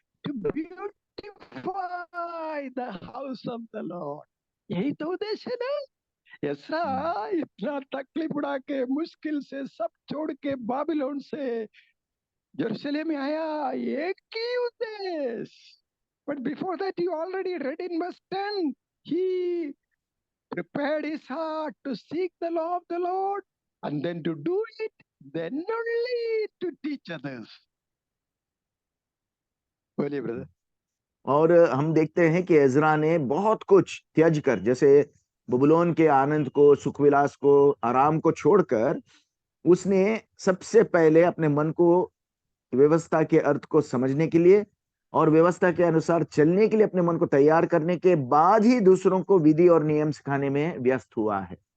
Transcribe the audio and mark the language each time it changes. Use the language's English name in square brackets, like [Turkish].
[English] To beautify the house of the Lord. [Hindi] यही तो उद्देश्य है ना। एस्रा इतना तकलीफ उड़ा के, मुश्किल से सब छोड़ के, बाबिलोन से यरूशलेम में आया, एक ही उद्देश्य। [English] But before that you already read in verse 10, he prepared his heart to seek the law of the Lord, and then to do it, then only to teach others. [Hindi] बोलिए ब्रदर। और हम देखते हैं कि एजरा ने बहुत कुछ त्याज कर, जैसे बबुलोन के आनंद को, सुखविलास को, आराम को छोड़कर उसने सबसे पहले अपने मन को व्यवस्था के अर्थ को समझने के लिए और व्यवस्था के अनुसार चलने के लिए अपने मन को तैयार करने के बाद ही दूसरों को विधि और नियम सिखाने में व्यस्त हुआ है।